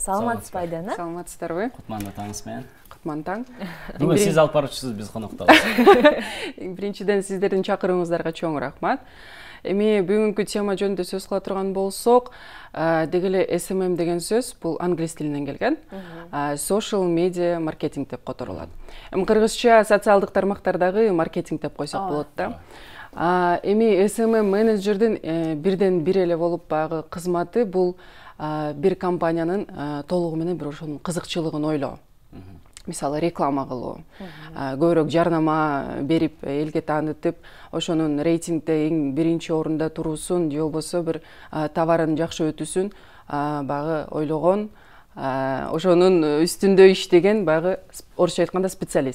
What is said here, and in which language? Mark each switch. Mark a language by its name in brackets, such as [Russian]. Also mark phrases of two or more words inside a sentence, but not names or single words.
[Kyrgyz] Саламатсызбы, Айдана? Саламатсыздарбы? Кутмандуу таңыңыз менен. Кутман таң. Бүгүн сиз алып баруучусуз биз конокто. Биринчиден сиздердин чакырууңуздарга чоң рахмат. Эми бүгүнкү тема жөнүндө сөз кыла турган болсок, деги эле SMM деген сөз бул англис тилинен келген. [English] Social media marketing [Kyrgyz] деп которулат. Эми кыргызча социалдык тармактардагы маркетинг деп койсок болот да. Эми SMM менеджердин бирден бир эле болуп багы кызматы бул бир компаниянын толугу менен бир ошонун кызыкчылыгын ойлоо. Мисалы реклама кылуу, көбүрөөк жарнама берип, элге таанытып, ошонун рейтингде эң биринчи орунда туруусун, же болбосо бир товарын жакшы өтүсүн багы ойлогон, ошонун үстүндө иштеген багы орусча айтканда специалист.